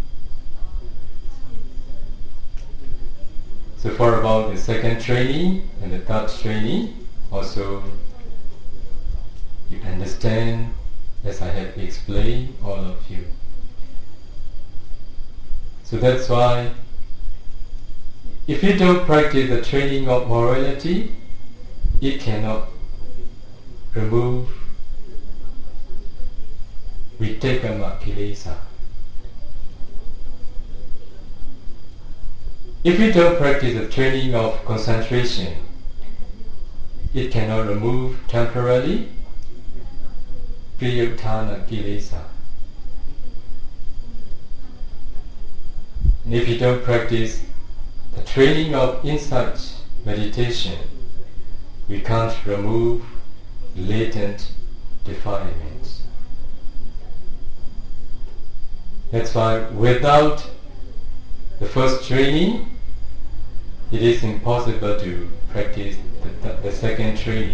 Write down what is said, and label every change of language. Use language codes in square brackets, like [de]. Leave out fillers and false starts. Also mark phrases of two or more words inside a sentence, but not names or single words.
[en] So for about the second training and the third training, also you understand as I have explained all of you. So that's why if you don't practice the training of morality, it cannot remove [pi] vitakama kilesa. [en] If you don't practice the training of concentration, it cannot remove temporarily [pi] priyuttana kilesa. [en] And if you don't practice the training of insight meditation, we can't remove latent defilements. That's why without the first training, it is impossible to practice the second training.